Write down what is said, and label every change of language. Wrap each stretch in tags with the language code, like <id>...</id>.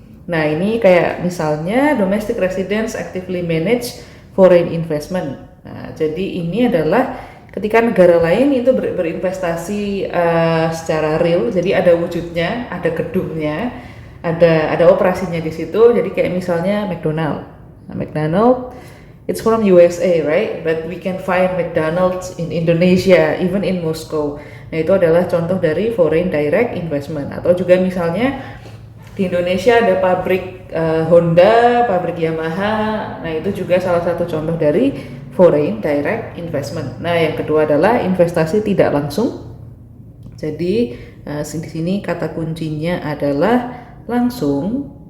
<id>Nah, ini kayak misalnya</id> <en>domestic residents actively manage foreign investment.</en> <id>Nah, jadi ini adalah ketika negara lain itu berinvestasi secara real, jadi ada wujudnya, ada gedungnya, ada operasinya di situ. Jadi kayak misalnya McDonald. Nah,</id> <en>McDonald, it's from USA, right? But we can find McDonald's in Indonesia, even in Moscow.</en> <id>Nah, itu adalah contoh dari foreign direct investment. Atau juga misalnya di Indonesia ada pabrik Honda, pabrik Yamaha. Nah, itu juga salah satu contoh dari foreign direct investment. Nah, yang kedua adalah investasi tidak langsung. Jadi di sini kata kuncinya adalah langsung.</id>